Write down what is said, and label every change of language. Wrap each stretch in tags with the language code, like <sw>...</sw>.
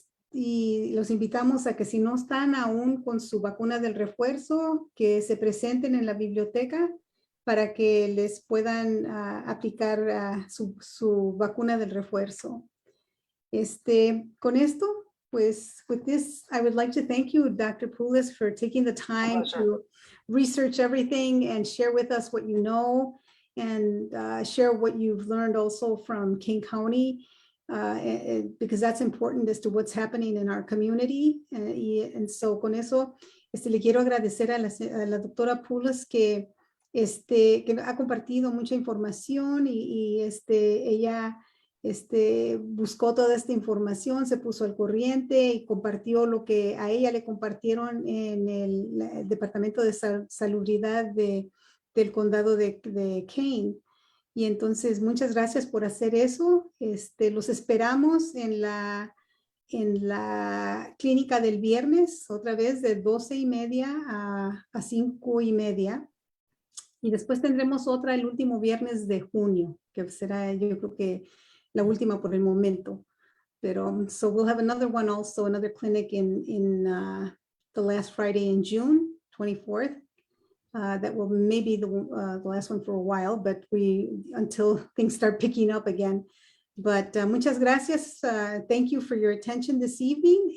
<es>Y los invitamos a que si no están aún con su vacuna del refuerzo, que se presenten en la biblioteca para que les puedan aplicar su vacuna del refuerzo. Con esto, pues,</es> <en>with this, I would like to thank you, Dr. Poulos, for taking the time to research everything and share with us what you know, and share what you've learned also from King County, because that's important as to what's happening in our community. And so</en> <es>con eso, le quiero agradecer a la doctora Poulos que ha compartido mucha información y ella buscó toda esta información, se puso al corriente y compartió lo que a ella le compartieron en el Departamento de Salubridad del condado de Kane. Y entonces, muchas gracias por hacer eso. Los esperamos en la clínica del viernes, otra vez de 12:30 a 5:30. Y después tendremos otra el último viernes de junio, que será, yo creo que la última por el momento. Pero,</es> <en>so we'll have another one also, another clinic in the last Friday in June, 24th. That will maybe the last one for a while, but until things start picking up again. But</en> <es>muchas gracias.</es> <en>Thank you for your attention this evening.</en>